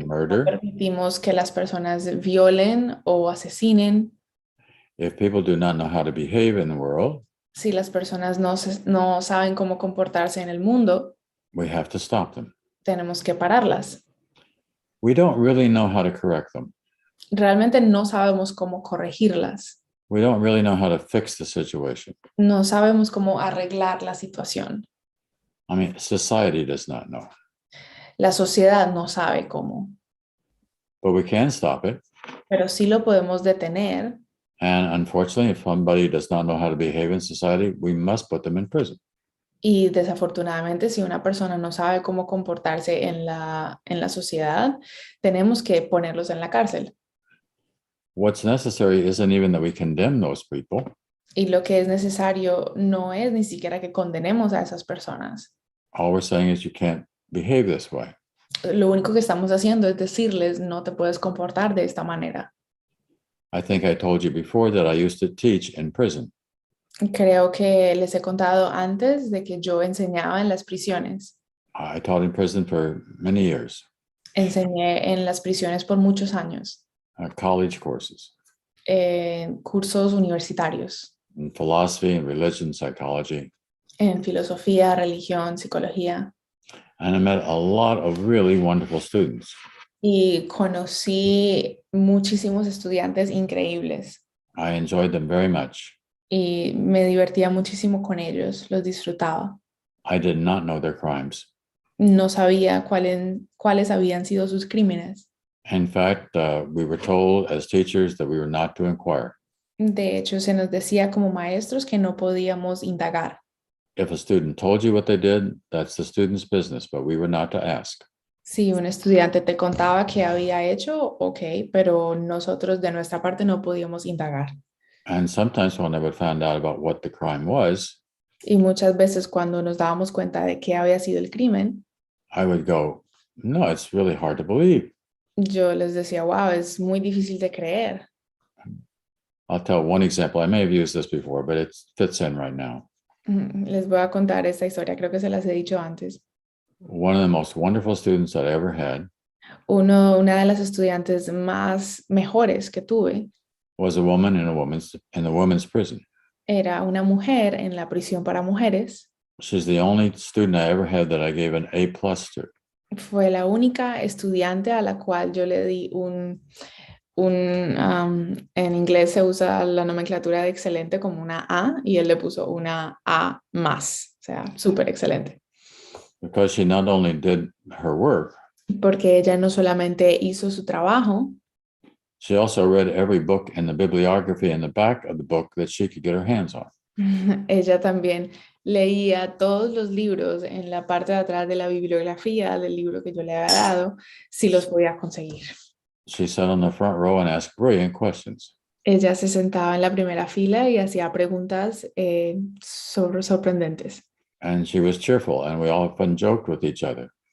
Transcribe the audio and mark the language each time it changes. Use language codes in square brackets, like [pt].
[es] No [en] murder [es] permitimos que las personas violen o asesinen [en] if people do not know how to behave in the world. [es] si las personas no saben cómo comportarse en el mundo. [en] We have to stop them. [es] Tenemos que pararlas. [en] We don't really know how to correct them. [es] Realmente no sabemos cómo corregirlas. [en] We don't really know how to fix the situation. [es] No sabemos cómo arreglar la situación. [en] I mean, society does not know, [es] La sociedad no sabe cómo, [en] but we can stop it. [es] pero sí lo podemos detener. [en] And unfortunately, if somebody does not know how to behave in society, we must put them in prison. [es] Y desafortunadamente, si una persona no sabe cómo comportarse en la sociedad, tenemos que ponerlos en la cárcel. [en] What's necessary isn't even that we condemn those people. [es] Y lo que es necesario no es ni siquiera que condenemos a esas personas. [en] All we're saying is you can't behave this way. [es] Lo único que estamos haciendo es decirles, no te puedes comportar de esta manera. [en] I think I told you before that I used to teach in prison. [es] Creo que les he contado antes de que yo enseñaba en las prisiones. [en] I taught in prison for many years, [es] Enseñé en las prisiones por muchos años, [en] college courses [es] cursos universitarios, [en] in philosophy and religion, psychology. [es] en filosofía, religión, psicología. [en] And I met a lot of really wonderful students. [es] Y conocí muchísimos estudiantes increíbles. [en] I enjoyed them very much. [es] Y me divertía muchísimo con ellos, los disfrutaba. [en] I did not know their crimes. [es] No sabía cuáles habían sido sus crímenes. [en] In fact, we were told as teachers that we were not to inquire. [es] De hecho, se nos decía como maestros que no podíamos indagar. [en] If a student told you what they did, that's the student's business, but we were not to ask. [es] Si un estudiante te contaba qué había hecho, ok, pero nosotros de nuestra parte no podíamos indagar. [en] And sometimes when I would find out about what the crime was, [es] Y muchas veces cuando nos dábamos cuenta de qué había sido el crimen, [en] I would go, no, it's really hard to believe. [es] yo les decía, wow, es muy difícil de creer. [en] I'll tell one example. I may have used this before, but it fits in right now. [es] Les voy a contar esta historia, creo que se las he dicho antes. [en] One of the most wonderful students that I ever had [es] Una de las estudiantes más mejores que tuve [en] was a woman in the women's prison. [es] era una mujer en la prisión para mujeres. [en] She's the only student I ever had that I gave an A+ to. [es] Fue la única estudiante a la cual yo le di en inglés se usa la nomenclatura de excelente como una A y él le puso una A+, o sea, súper excelente. [en] Because she not only did her work, [es] Porque ella no solamente hizo su trabajo, [en] she also read every book in the bibliography in the back of the book that she could get her hands on. [es] ella también leía todos los libros en la parte de atrás de la bibliografía del libro que yo le había dado, si los podía conseguir. [en] She sat on the front row and asked brilliant questions. [es] Ella se sentaba en la primera fila y hacía preguntas sorprendentes. [en] And she was cheerful, and we often joked with each other.